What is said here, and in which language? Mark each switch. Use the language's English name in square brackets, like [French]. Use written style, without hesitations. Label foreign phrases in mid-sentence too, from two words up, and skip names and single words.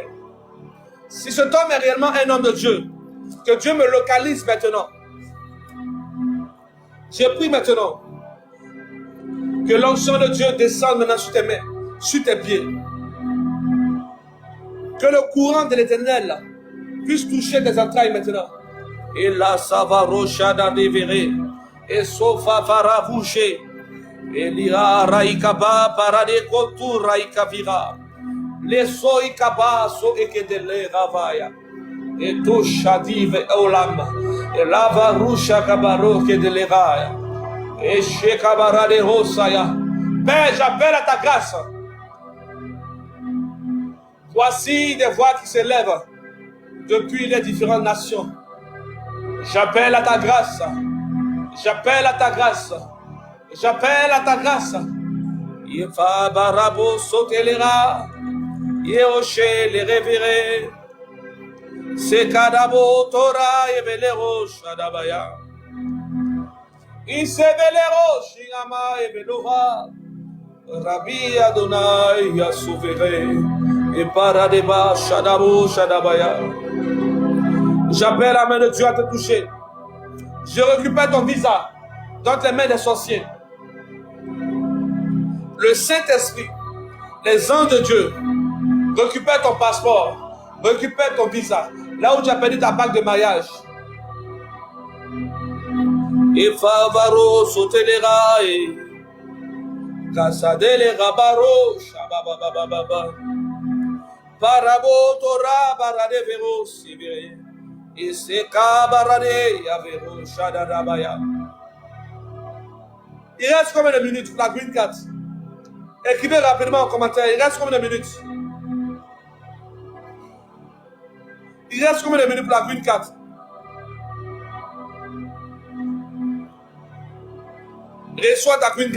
[French] Si cet homme est réellement un homme de Dieu, que Dieu me localise maintenant. Je prie maintenant que l'onction de Dieu descende maintenant sur tes mains, sur tes pieds. Que le courant de l'Éternel puisse toucher tes entrailles maintenant. Et là, ça va rochada déverrer. Et sofa varavoucher. Et l'ira raikaba parade kotu raikavira. Les soikaba so ekedele ravaya. Et to shadive olam. Et la varusha kabaro kedele raya. Et shekabara de rosaya. Père, j'appelle à ta grâce. Voici des voix qui s'élèvent depuis les différentes nations. J'appelle à ta grâce. J'appelle à ta grâce. J'appelle à ta grâce. Yefa barabo sotelera. Yeoshe les révérés. Sekadabo tora evelero shadabaya. Isebelero shingama evelova. Rabbi Adonai Yasuvere. Et paradeba shadabo shadabaya. J'appelle la main de Dieu à te toucher. Je récupère ton visa dans tes mains des sorciers. Le Saint-Esprit, les anges de Dieu, récupère ton passeport, récupère ton visa. Là où tu as perdu ta bague de mariage. Et favaro sotelera et casadele rabaro shabababababa. Parabo tora barade vero sibire. Et c'est kabarade yavero shadadabaya. Il reste combien de minutes pour la [English] green card? [French] Écrivez rapidement en commentaire. Il reste combien de minutes? Il reste combien de minutes pour la [English] green card? [French] Reçois ta [English] green card.